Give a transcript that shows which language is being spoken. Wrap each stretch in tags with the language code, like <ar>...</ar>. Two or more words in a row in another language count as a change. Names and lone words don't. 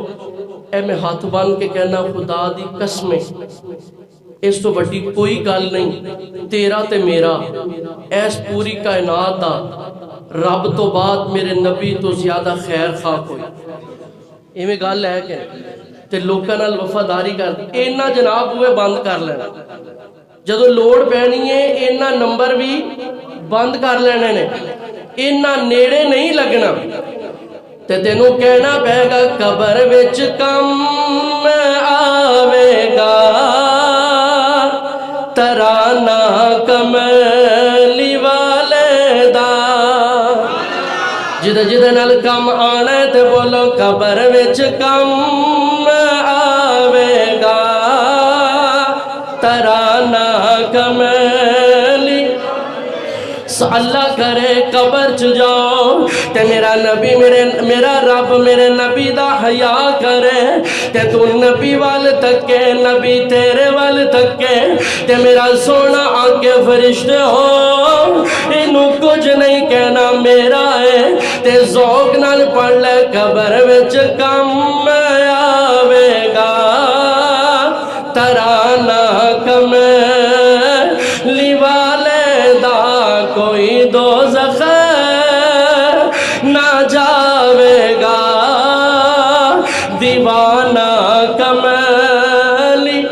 <pa>اے میں ہاتھ بان کے کہنا خدا دی قسمیں، اس تو بڑی کوئی گل نہیں، تیرا تے میرا ایس پوری کائنات دا رب تو بعد میرے نبی تو زیادہ خیر خواہ کوئی۔ ایویں گل ہے کہ تے لوکاں نال وفاداری کر اینا جناب ہوئے بند کر لینا، جدو لوڑ پینی ہے اینا نمبر بھی بند کر لینے نے، اینا نیڑے نہیں لگنا۔ تے تینوں کہنا پہے گا قبر وچ کم آوے گا ترانہ کملی والے دا۔ جدے جدے نال کم آنا ہے تے بولو قبر وچ کم آوے گا ترانہ کملی۔ اللہ کرے قبر چ جاؤ تے میرا نبی میرا رب میرے نبی دا حیا کرے تے تو نبی وال تکے، نبی تیرے وال تکے تے میرا سونا آگے فرشتے ہو انہوں کچھ نہیں کہنا میرا ہے تے ذوق نال پڑھ لے قبر وچ کم آوے گا ترانہ کملی والے دا، کوئی دوزخ نہ جاوے گا دیوانہ کملی۔</pa>